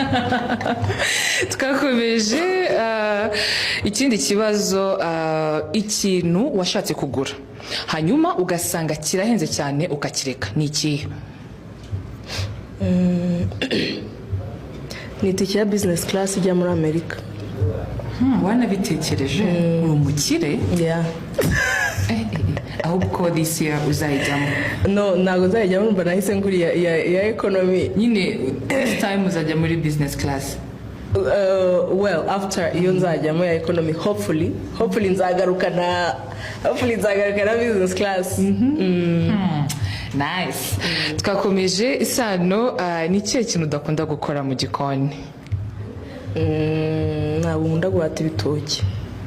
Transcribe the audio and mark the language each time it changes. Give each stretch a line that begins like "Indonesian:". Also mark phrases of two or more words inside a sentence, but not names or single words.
Kinyarwanda: Tukakomeje ikindi kibazo, ikintu washatse kugura hanyuma ugasanga kirahenze cyane ukakireka, ni ikihe? Ni tike ya
English: business class
Kinyarwanda: ijya muri Amerika. Wanabitekereje? Uri umukire? Ahubwo
English: this year
Kinyarwanda: uzayijyamo? No, ntago uzayijyamo, mba nahise nguri ya economy. Nyine
English: this time
Kinyarwanda: uzajya muri
English: business class. Well, after
Kinyarwanda: iyo nzajyamo ya economy, hopefully nzagaruka na
English: business class. Nice.
Kinyarwanda: Twakomeje Isano, ni cyo kintu udakunda gukora mu gikoni? Ntabwo nkunda guhata ibitoki.